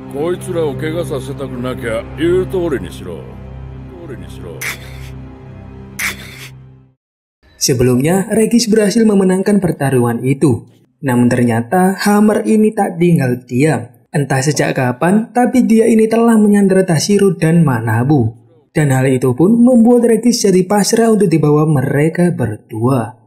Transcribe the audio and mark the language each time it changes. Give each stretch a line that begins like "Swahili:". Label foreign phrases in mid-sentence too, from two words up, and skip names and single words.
Japanese: こいつらを怪我させたくなきゃ言う通りにしろ。
Indonesian: Sebelumnya, Regis berhasil memenangkan pertarungan itu. Namun ternyata Hammer ini tak tinggal diam. Entah sejak kapan, tapi dia ini telah menyandera Tashiro dan Manabu. Dan hal itu pun membuat Regis jadi pasrah untuk dibawa mereka berdua.